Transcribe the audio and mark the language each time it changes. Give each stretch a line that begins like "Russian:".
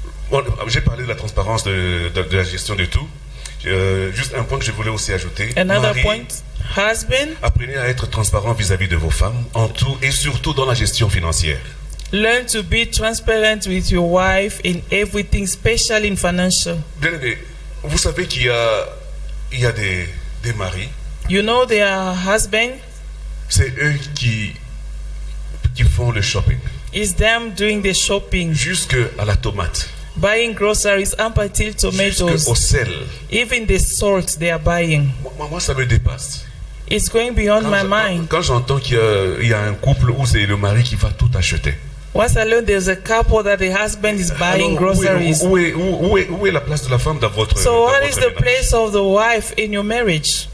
French: Bon, j'ai parlé de la transparence de la gestion de tout. Juste un point que je voulais aussi ajouter.
English: Another
French: Marie,
English: point, husband,
French: apprenez à être transparent vis-à-vis de vos femmes en tout et surtout dans la gestion financière.
English: learn to be transparent with your wife in everything, especially in financial.
French: Bien-aimés, vous savez qu'il y a des maris,
English: You know their husband
French: c'est eux qui font le shopping,
English: is them doing the shopping,
French: jusqu'à la tomate,
English: buying groceries up until tomatoes,
French: jusqu'au sel.
English: even the salt they are buying.
French: Moi, ça me dépasse.
English: It's going beyond my mind.
French: Quand j'entends qu'il y a un couple où c'est le mari qui va tout acheter.
English: Once I learned there's a couple that the husband is buying
French: Alors,
English: groceries.
French: où est la place de la femme dans votre
English: So
French: dans
English: what
French: votre
English: is the
French: ménage?
English: place of the wife in your marriage?